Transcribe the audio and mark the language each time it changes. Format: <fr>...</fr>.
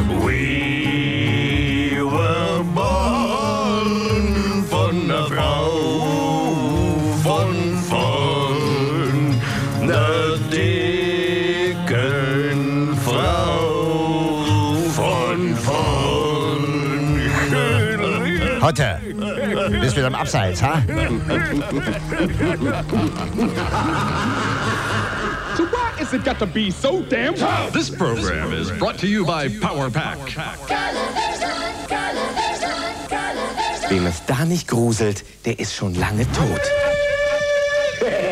<en>We were born</en> <de>von einer Frau, von einer dicken Frau, von heute, bist du wieder im Abseits, ha?</de> <en>So why is it got to be so damn tough? This program is brought to you by PowerPack.</en> <de>Wem es da nicht gruselt, der ist schon lange tot.</de>